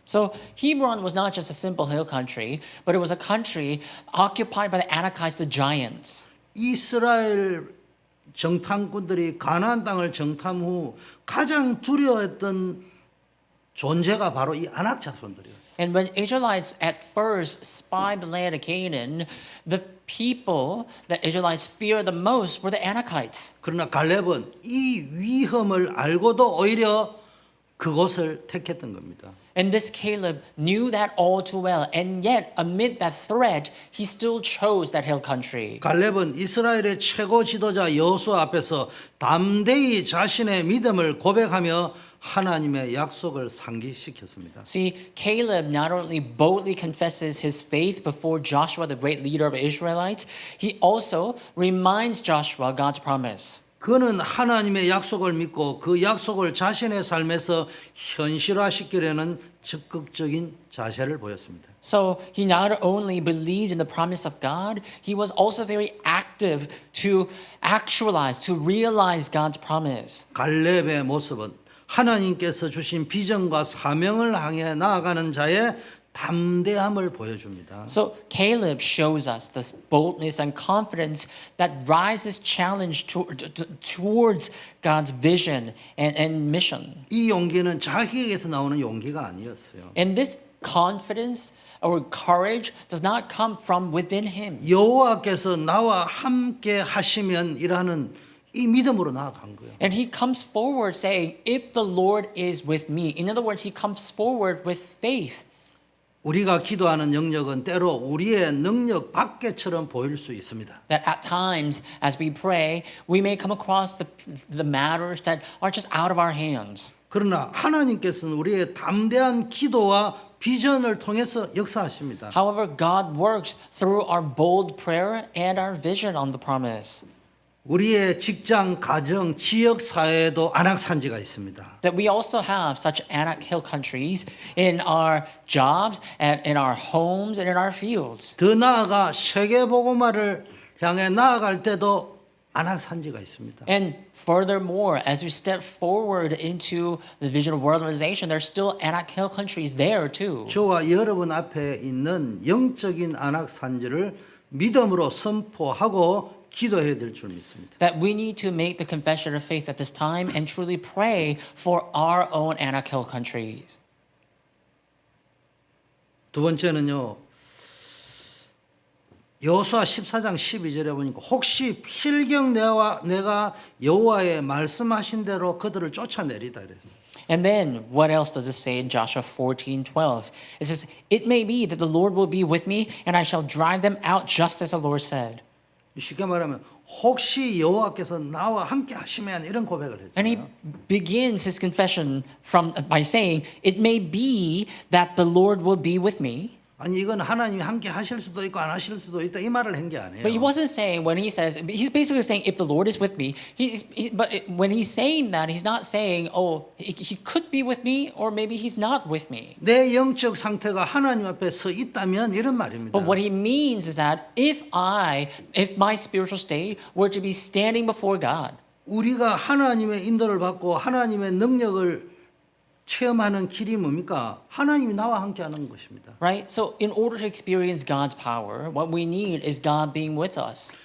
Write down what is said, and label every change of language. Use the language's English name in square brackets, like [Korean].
[English] So Hebron was not just a simple hill country, but it was a country occupied by the Anakites, the giants. [Korean] 이스라엘 정탐꾼들이 가나안 땅을 정탐 후 가장 두려워했던 존재가 바로 이 안악 자손들이었어요. [English] And when Israelites at first spied the land of Canaan, the people that Israelites feared the most were the Anakites. [Korean] 그러나 갈렙은 이 위험을 알고도 오히려 그곳을 택했던 겁니다. [English] And this Caleb knew that all too well, and yet amid that threat, he still chose that hill country. [Korean] 갈렙은 이스라엘의 최고 지도자 여호수아 앞에서 담대히 자신의 믿음을 고백하며 하나님의 약속을 상기시켰습니다. [English] See, Caleb not only boldly confesses his faith before Joshua, the great leader of the Israelites, he also reminds Joshua God's promise. [Korean] 그는 하나님의 약속을 믿고 그 약속을 자신의 삶에서 현실화시키려는 적극적인 자세를 보였습니다. [English] So he not only believed in the promise of God, he was also very active to actualize, to realize God's promise. [Korean] 갈렙의 모습은 하나님께서 주신 비전과 사명을 향해 나아가는 자의 담대함을 보여줍니다. [English] So Caleb shows us this boldness and confidence that rises challenge towards God's vision and mission. [Korean] 이 용기는 자기에게서 나오는 용기가 아니었어요. [English] And this confidence or courage does not come from within him. [Korean] 여호와께서 나와 함께 하시면 이라는 이 믿음으로 나아간 거예요. [English] And he comes forward saying, if the Lord is with me. In other words, he comes forward with faith. [Korean] 우리가 기도하는 영역은 때로 우리의 능력 밖에처럼 보일 수 있습니다. [English] That at times, as we pray, we may come across the matters that are just out of our hands. [Korean] 그러나 하나님께서는 우리의 담대한 기도와 비전을 통해서 역사하십니다. [English] However, God works through our bold prayer and our vision on the promise. [Korean] 우리의 직장, 가정, 지역 사회에도 안악산지가 있습니다. [English] That we also have such Anak Hill countries in our jobs, and in our homes, and in our fields. [Korean] 더 나아가 세계 복음화를 향해 나아갈 때도 안악산지가 있습니다. [English] And furthermore, as we step forward into the vision of worldization, there's still Anak Hill countries there too. [Korean] 저와 여러분 앞에 있는 영적인 안악산지를 믿음으로 선포하고 기도해야 될 줄 믿습니다. [English] That we need to make the confession of faith at this time and truly pray for our own Anak Hill countries. [Korean] 두 번째는요. 여호수아 14장 12절에 보니까 혹시 필경 내가 여호와의 말씀하신 대로 그들을 쫓아내리다 그랬어요. [English] And then, what else does it say in Joshua 14:12? It says, "It may be that the Lord will be with me, and I shall drive them out just as the Lord said." [Korean] 쉽게 말하면 혹시 여호와께서 나와 함께 하시면 이런 고백을 [English] And he [Korean] 했잖아요. [English] begins his confession by saying, "It may be that the Lord will be with me." [Korean] 아니 이건 하나님이 함께 하실 수도 있고 안 하실 수도 있다 이 말을 한 게 아니에요. [English] But he wasn't saying when he says he's basically saying if the Lord is with me. When he's saying that, he's not saying he could be with me or maybe he's not with me. [Korean] 내 영적 상태가 하나님 앞에 서 있다면 이런 말입니다. [English] But what he means is that if my spiritual state were to be standing before God, [Korean] 우리가 하나님의 인도를 받고 하나님의 능력을 체험하는 길이 뭡니까? 하나님이 나와 함께하는 것입니다. [English] right? So in order to experience God's power, what we need is God being with us.